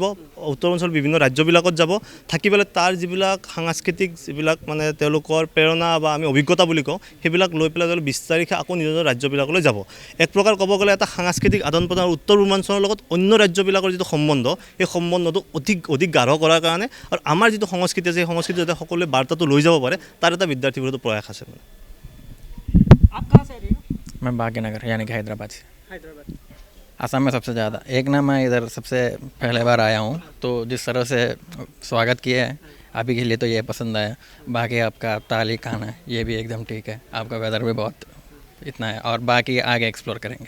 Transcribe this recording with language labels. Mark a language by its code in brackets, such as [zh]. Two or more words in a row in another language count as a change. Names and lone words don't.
[as] উত্তৰ পূৰ্বাঞ্চলৰ বিভিন্ন ৰাজ্যবিলাকত যাব, থাকি পেলাই তাৰ যিবিলাক সাংস্কৃতিক যিবিলাক মানে তেওঁলোকৰ প্ৰেৰণা বা আমি অভিজ্ঞতা বুলি কওঁ, সেইবিলাক লৈ পেলাই তেওঁলোকে 20 তাৰিখে আকৌ নিজৰ ৰাজ্যবিলাকলৈ যাব। এক প্ৰকাৰ ক'ব গ'লে এটা সাংস্কৃতিক আদান প্ৰদান উত্তৰ পূৰ্বাঞ্চলৰ লগত অন্য ৰাজ্যবিলাকৰ যিটো সম্বন্ধ, সেই সম্বন্ধটো অধিক গাঢ় কৰাৰ কাৰণে আৰু আমাৰ যিটো সংস্কৃতি আছে, সেই সংস্কৃতি যাতে সকলোৱে বাৰ্তাটো লৈ যাব পাৰে, তাৰ এটা বিদ্যাৰ্থী পৰিষদৰ প্ৰয়াস আছে। [hi] आप कहाँ से आ रहे हो? मैं भाग्यनगर यानी कि हैदराबाद से। हैदराबाद। असम में सबसे ज़्यादा एक ना, मैं इधर सबसे पहले बार आया हूँ, तो जिस तरह से स्वागत किया है अभी के लिए तो ये पसंद आया। बाकी आपका ताली खाना ये भी एकदम ठीक है, आपका वेदर भी बहुत इतना है, और बाकी आगे एक्सप्लोर करेंगे।